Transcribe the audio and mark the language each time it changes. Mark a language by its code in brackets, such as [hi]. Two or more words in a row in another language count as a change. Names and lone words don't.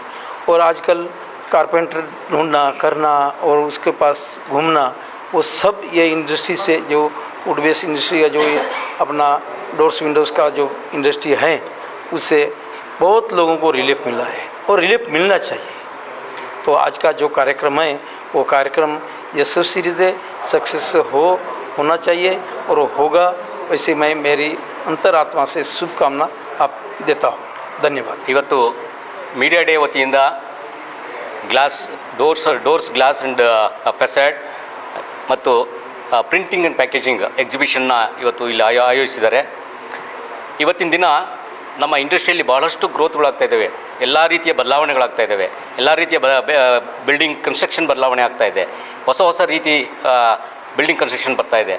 [hi] और आजकल कारपेंटर ढूंढना करना और उसके पास घूमना, वो सब ये इंडस्ट्री से, जो [en] wood base industry [hi] का जो ये अपना [en] doors windows [hi] का जो इंडस्ट्री है, उससे बहुत लोगों को रिलीफ मिला है और रिलीफ मिलना चाहिए। तो आज का जो कार्यक्रम है वो कार्यक्रम यशस्वी से सक्सेस होना चाहिए और वो होगा। वैसे मैं मेरी अंतरात्मा से शुभकामना आप देता हूँ। [kn] ಧನ್ಯವಾದ. ಇವತ್ತು ಮೀಡಿಯಾ ಡೇ ವತಿಯಿಂದ [en] doors glass and facade [kn] ಮತ್ತು [en] printing and packaging exhibition [kn] ಇವತ್ತು ಇಲ್ಲಿ ಆಯೋಜಿಸಿದ್ದಾರೆ. ಇವತ್ತಿನ ದಿನ ನಮ್ಮ ಇಂಡಸ್ಟ್ರಿಯಲ್ಲಿ ಭಾಳಷ್ಟು ಗ್ರೋತ್ಗಳಾಗ್ತಾ ಇದ್ದಾವೆ, ಎಲ್ಲ ರೀತಿಯ ಬದಲಾವಣೆಗಳಾಗ್ತಾ ಇದ್ದಾವೆ, ಎಲ್ಲ ರೀತಿಯ [en] building construction [kn] ಬದಲಾವಣೆ ಆಗ್ತಾ ಇದೆ, ಹೊಸ ರೀತಿ [en] building construction [kn] ಬರ್ತಾ ಇದೆ.